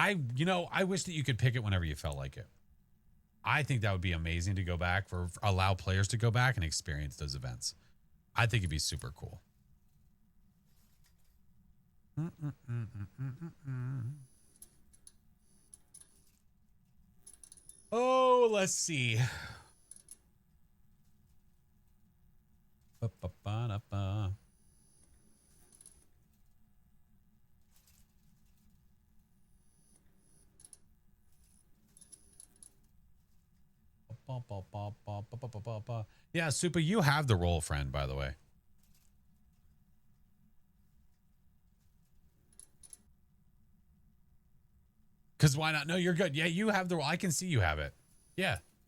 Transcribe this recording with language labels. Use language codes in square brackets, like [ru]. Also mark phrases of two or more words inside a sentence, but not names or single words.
[en] I wish that you could pick it whenever you felt like it. I think that would be amazing to go back allow players to go back and experience those events. I think it'd be super cool. Oh, let's see. Ba-ba-ba-da-ba. Yeah, Super, you have the role, friend, by the way. Because why not? No, you're good. Yeah, you have the role. I can see you have it. Yeah.